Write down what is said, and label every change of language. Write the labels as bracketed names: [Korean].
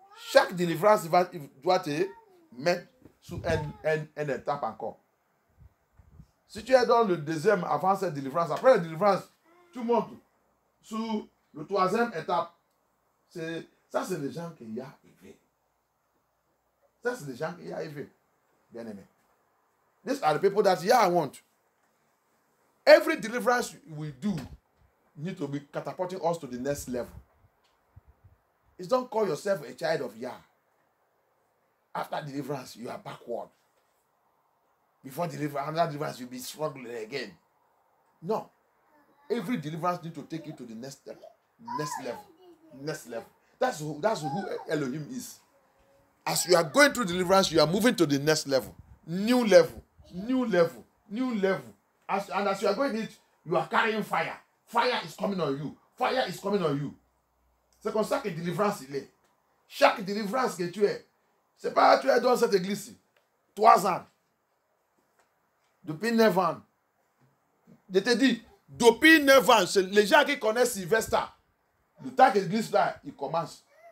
[French] Chaque délivrance doit te mettre sous une étape encore. Si tu es dans le deuxième avant cette délivrance, après la délivrance, tu montes sous le troisième étape. Ça, c'est les gens qui y a élevé. Ça, c'est les gens qui y a élevé. Bien aimé. [English] These are the people that Yah want. Every deliverance we do need to be catapulting us to the next level. It's don't call yourself a child of Yah. After deliverance, you are backward. Before deliverance, another deliverance, you'll be struggling again. No. Every deliverance needs to take you to the next step, next level, next level. That's who Elohim is. As you are going through deliverance, you are moving to the next level. New level, new level, new level. And as you are going it, you are carrying fire. Fire is coming on you. Fire is coming on you. [French] C'est comme ça que délivrance il est. Chaque délivrance que tu es, c'est pas tu es dans cette église 3 ans. Depuis 9 ans. Je te dis, depuis 9 ans, les gens qui connaissent Sylvester, le temps que l'église là, il commence.